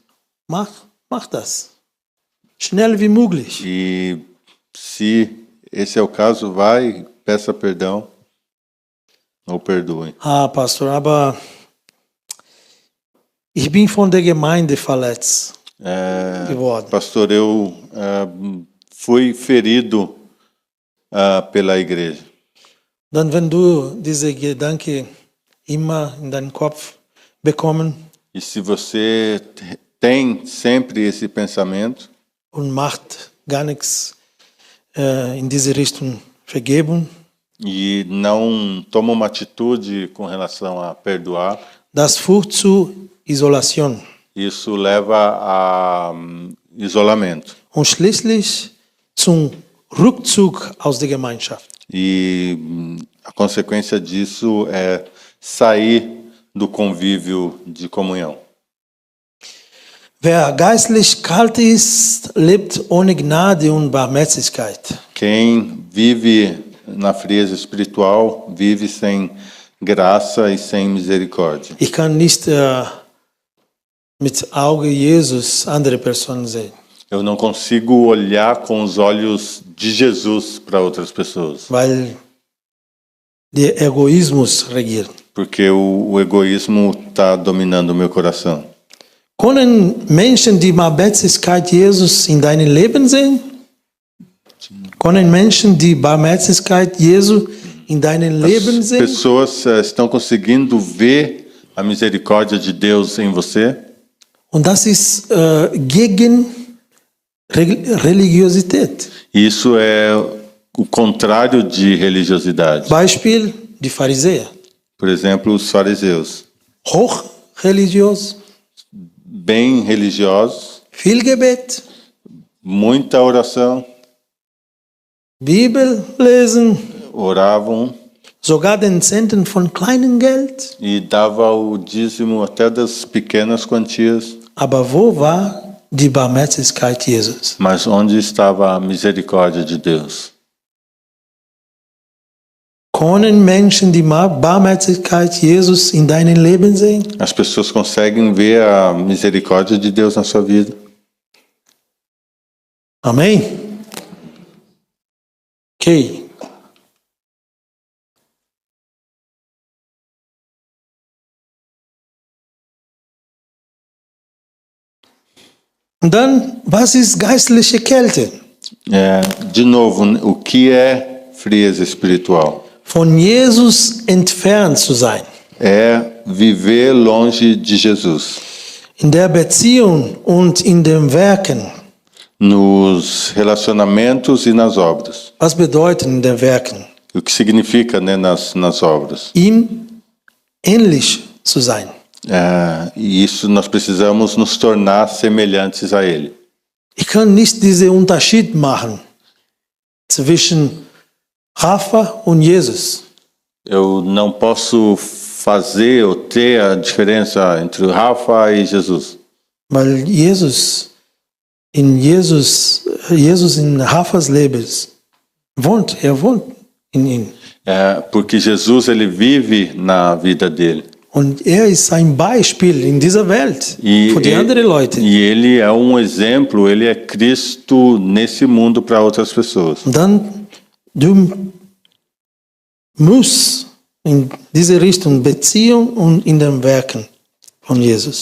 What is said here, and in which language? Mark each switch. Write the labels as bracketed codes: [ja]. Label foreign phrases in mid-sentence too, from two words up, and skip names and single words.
[de] Mach das. Schnell wie möglich. [pt] E se esse é o caso, vai, peça perdão ou perdoe. [de] Ah, Pastor, aber ich bin von der Gemeinde verletzt geworden. [pt] Pastor, eu fui ferido pela igreja. [de] Dann, wenn du diese Gedanke immer in deinen Kopf bekommen [pt] E se você tem sempre esse pensamento [de] und macht gar nichts in diese Richtung Vergebung, [pt] e não toma uma atitude com relação a perdoar, [de] das führt zu Isolation [pt] isso leva a isolamento. [de] und schließlich zum Rückzug aus der Gemeinschaft. [pt] E a consequência disso é sair do convívio de comunhão. [de] Wer geistlich kalt ist, lebt ohne Gnade und Barmherzigkeit. [pt] Quem vive na frieza espiritual vive sem graça e sem misericórdia. [de] Ich kann nicht mit Auge Jesus andere Personen sehen, [pt] Eu não consigo olhar com os olhos de Jesus para outras pessoas, [de] weil der Egoismus regiert. [pt] porque o egoísmo está dominando o meu coração. [de] Können Menschen die Barmherzigkeit Jesus in deinem Leben sehen? Können Menschen die Barmherzigkeit Jesu in deinem Leben [pt] As [de] sehen? [pt] pessoas estão conseguindo ver a misericórdia de Deus em você? [de] Und das ist gegen Religiosität. [pt] Isso é o contrário de religiosidade. [de] Beispiel, die Pharisäer. [pt] Por exemplo, os fariseus, [de] Hochreligios, [pt] bem religiosos, [de] viel Gebet, [pt] muita oração, [de] Bibel lesen, [pt] oravam [de] sogar den Zehnten von kleinem Geld. [pt] e dava o dízimo até das pequenas quantias. [de] Aber wo war die Barmherzigkeit Jesus? [pt] Mas onde estava a misericórdia de Deus? [de] Können Menschen die Barmherzigkeit Jesus in deinem Leben sehen? [pt] As pessoas conseguem ver a misericórdia de Deus na sua vida? [de] Amen. Okay. Und dann, was ist geistliche Kälte? [pt] De novo, o que é frieza espiritual? [de] Von Jesus entfernt zu sein. [pt] É viver longe de Jesus. [de] In der Beziehung und in dem Werken. [pt] Nos relacionamentos e nas obras. [de] Was bedeutet in den Werken? [pt] O que significa, né, nas obras? [de] Ihm ähnlich zu sein. [pt] E isso nós precisamos nos tornar semelhantes a Ele. [de] Ich kann nicht diesen Unterschied machen zwischen Rafa und Jesus. [pt] Eu não posso fazer ou ter a diferença entre o Rafa e Jesus. [de] Weil Jesus in Rafas Leben wohnt. Wohnt in ihm. [pt] Porque Jesus, ele vive na vida dele. [de] Und ist ein Beispiel in dieser Welt für die anderen Leute. [pt] E ele é um exemplo, ele é Cristo nesse mundo para outras pessoas. [de] Und dann, du musst in diese Richtung Beziehung und in den Werken von Jesus.